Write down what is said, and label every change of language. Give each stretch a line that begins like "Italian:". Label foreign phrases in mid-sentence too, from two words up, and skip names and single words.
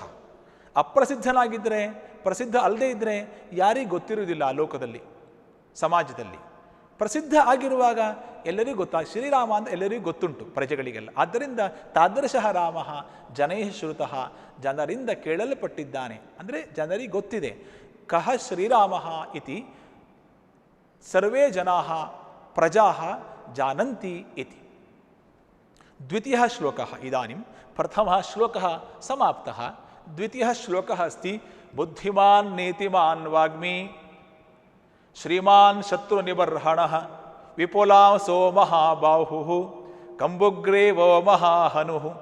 Kannada: ಅಪ್ರಸಿದ್ಧನಾಗಿದ್ದರೆ, ಪ್ರಸಿದ್ಧ ಅಲ್ಲದೇ ಇದ್ದರೆ ಯಾರಿಗೂ ಗೊತ್ತಿರುವುದಿಲ್ಲ ಆ ಲೋಕದಲ್ಲಿ, ಸಮಾಜದಲ್ಲಿ. ಪ್ರಸಿದ್ಧ ಆಗಿರುವಾಗ ಎಲ್ಲರಿಗೂ ಶ್ರೀರಾಮ ಅಂತ ಎಲ್ಲರಿಗೂ ಗೊತ್ತುಂಟು, ಪ್ರಜೆಗಳಿಗೆಲ್ಲ. ಆದ್ದರಿಂದ
Sanskrit: ತಾದೃಶಃ ರಾಮ ಜನೈಃ ಶ್ರುತಃ,
Kannada: ಜನರಿಂದ ಕೇಳಲ್ಪಟ್ಟಿದ್ದಾನೆ ಅಂದರೆ ಜನರಿಗೆ ಗೊತ್ತಿದೆ.
Sanskrit: ಕಃ ಶ್ರೀರಾಮ ಇತಿ ಸರ್ವೇ ಜನಾಃ ಪ್ರಜಾಃ ಜಾನಂತಿ ಇತಿ. ದ್ವಿತೀಯಃ ಶ್ಲೋಕಃ ಇದಾನಿಂ. ಪ್ರಥಮಃ ಶ್ಲೋಕಃ ಸಮಾಪ್ತಃ. ದ್ವಿತೀಯಃ ಶ್ಲೋಕಃ ಅಸ್ತಿ ಬುದ್ಧಿಮಾನ್ ನೀತಿಮಾನ್ ವಾಗ್ಮಿ ಶ್ರೀಮಾನ್ ಶತ್ರುನಿಬರ್ಹಣಃ ವಿಪುಲಾಂಸೋ ಮಹಾಬಾಹುಃ ಕಂಬುಗ್ರೀವೋ ಮಹಾಹನುಃ.